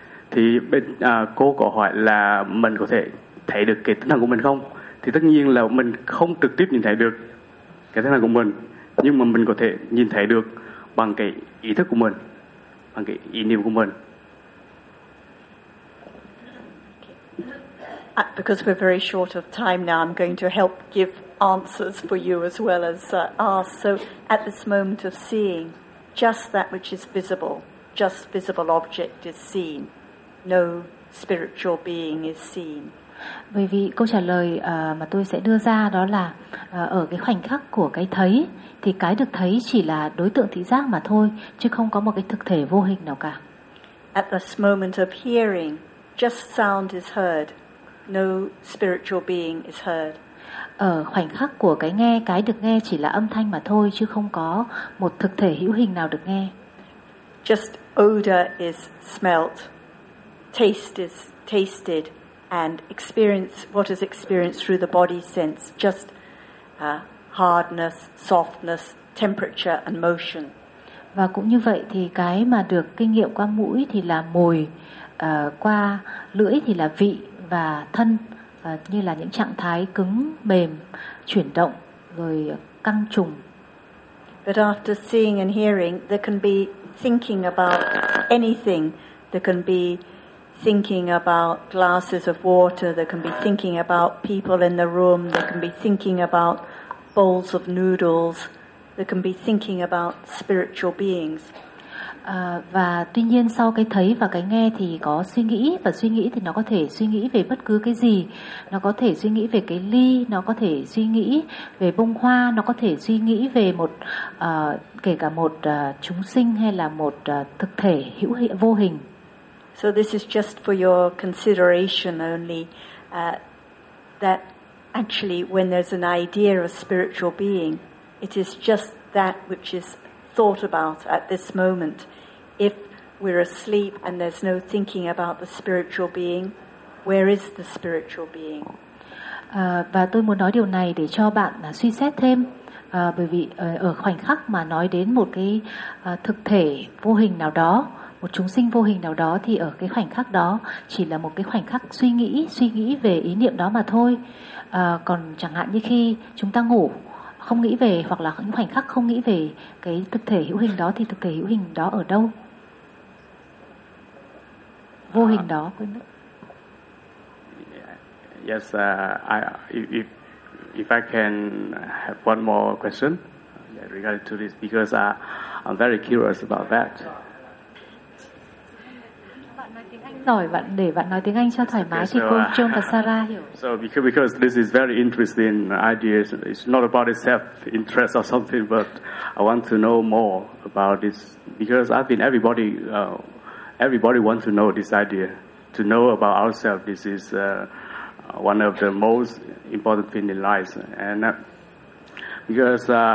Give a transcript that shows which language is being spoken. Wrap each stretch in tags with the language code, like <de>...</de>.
<vi>Thì bên cô có hỏi là mình có thể thấy được cái tinh thần của mình không, thì tất nhiên là mình không trực tiếp nhìn thấy được cái tinh thần của mình, nhưng mà mình có thể nhìn thấy được bằng cái ý thức của mình, bằng cái ý niệm của mình.</vi> <en>Because we're very short of time now, I'm going to help give answers for you as well as ask. So at this moment of seeing, just that which is visible, just visible object is seen. No spiritual being is seen.</en> <vi>Bởi vì câu trả lời mà tôi sẽ đưa ra đó là ở cái khoảnh khắc của cái thấy thì cái được thấy chỉ là đối tượng thị giác mà thôi, chứ không có một cái thực thể vô hình nào cả.</vi> <en>At this moment of hearing, just sound is heard. No spiritual being is heard.</en> <vi>Ở khoảnh khắc của cái nghe, cái được nghe chỉ là âm thanh mà thôi, chứ không có một thực thể hữu hình nào được nghe.</vi> <en>Just odor is smelt. Taste is tasted, and experience what is experienced through the body sense, just hardness, softness, temperature and motion.</en> <vi>Và cũng như vậy thì cái mà được kinh nghiệm qua mũi thì là mùi, qua lưỡi thì là vị và thân, như là những trạng thái cứng, mềm, chuyển động rồi căng trùng.</vi> <en>But after seeing and hearing, there can be thinking about anything. There can be thinking about glasses of water, there can be thinking about people in the room, there can be thinking about bowls of noodles, there can be thinking about spiritual beings.</en> <vi>Và tuy nhiên sau cái thấy và cái nghe thì có suy nghĩ, và suy nghĩ thì nó có thể suy nghĩ về bất cứ cái gì. Nó có thể suy nghĩ về cái ly, nó có thể suy nghĩ về bông hoa, nó có thể suy nghĩ về một kể cả một chúng sinh hay là một thực thể hữu hiện vô hình.</vi> <en>So this is just for your consideration only, that actually when there's an idea of a spiritual being, it is just that which is thought about at this moment. If we're asleep and there's no thinking about the spiritual being, where is the spiritual being?</en> <vi>Và tôi muốn nói điều này để cho bạn suy xét thêm. Bởi vì ở khoảnh khắc mà nói đến một cái thực thể vô hình nào đó, một chúng sinh vô hình nào đó, thì ở cái khoảnh khắc đó chỉ là một cái khoảnh khắc suy nghĩ về ý niệm đó mà thôi. Còn chẳng hạn như khi chúng ta ngủ, không nghĩ về, hoặc là những khoảnh khắc không nghĩ về cái thực thể hữu hình đó, thì thực thể hữu hình đó ở đâu? Vô hình đó, quên mất.</vi> <en>Yes, if I can have one more question regarding to this, because I'm very curious about that.</en> <vi>Bạn nói tiếng Anh giỏi, bạn để bạn nói tiếng Anh cho thoải mái thì cô Trương và Sarah hiểu.</vi> <en>So because this is very interesting idea, it's not about self interest or something, but I want to know more about this because I think everybody wants to know this idea, to know about ourselves. This is one of the most important things in life, and because.</en>